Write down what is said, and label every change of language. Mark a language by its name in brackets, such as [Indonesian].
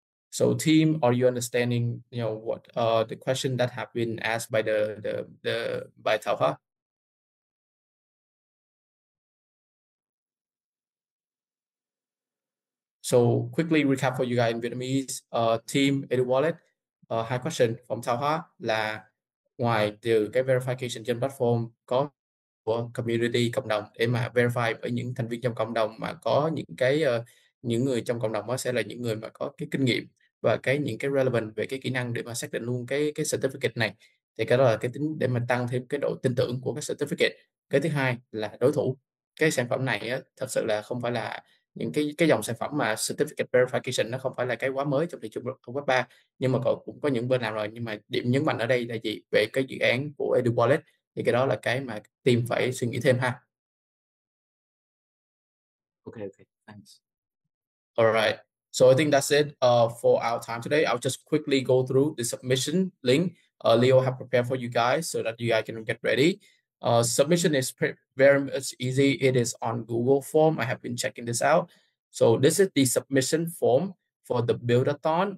[English] So team, are you understanding what the question that have been asked by by Tauha? So quickly recap for you guys in Vietnamese. [Vietnamese] Team Edu Wallet, hai [English] question from Tauha [Vietnamese] là ngoài từ cái verification trên platform có của community cộng đồng để mà verify với những thành viên trong cộng đồng, mà có những người trong cộng đồng đó sẽ là những người mà có cái kinh nghiệm và những cái relevant về cái kỹ năng để mà xác định luôn cái certificate này, thì cái đó là cái tính để mà tăng thêm cái độ tin tưởng của cái certificate. Cái thứ hai là đối thủ. Cái sản phẩm này á, thật sự là không phải là những cái dòng sản phẩm mà certificate verification, nó không phải là cái quá mới trong thị trường web 3, nhưng mà cũng có những bên làm rồi. Nhưng mà điểm nhấn mạnh ở đây là gì? Về cái dự án của Edu Wallet, thì cái đó là cái mà team phải suy nghĩ thêm ha. [English] Okay, thanks. Alright, So I think that's it for our time today. I'll just quickly go through the submission link Leo have prepared for you guys so that you guys can get ready. Submission is very much easy. It is on Google form. I have been checking this out. So this is the submission form for the BUILD-athon.